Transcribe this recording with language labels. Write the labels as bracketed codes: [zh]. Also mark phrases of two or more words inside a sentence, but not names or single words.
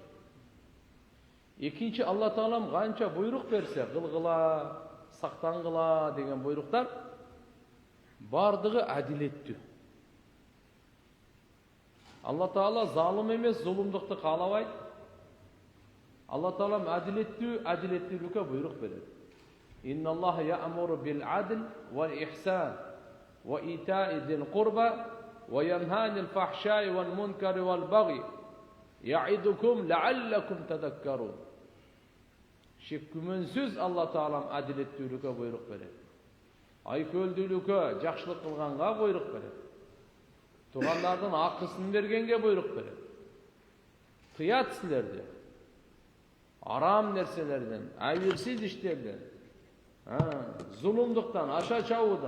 [ky] Экинчи, Алла Таалам канча буйрук берсе, кылгыла, сактангыла деген буйруктар бардыгы адилеттүү. Алла Таала залым эмес, зулумдукту каалабайт. Алла Таалам адилеттүүлүккө буйрук берет. [ar] إن الله يأمر بالعدل والإحسان وإيتاء ذي القربى وينهى عن الفحشاء والمنكر والبغي يعظكم لعلكم تذكرون. [ky] Шек күмөнсүз Алла Таалам адилеттүүлүккө буйрук берет. Айкөлдүүлүккө, жакшылык кылганга буйрук берет. Тугандардын акысын бергенге буйрук берет. Тыят силерди. Арам нерселерден, айырсыз иштерден, зулумдуктан, аша чабуудан.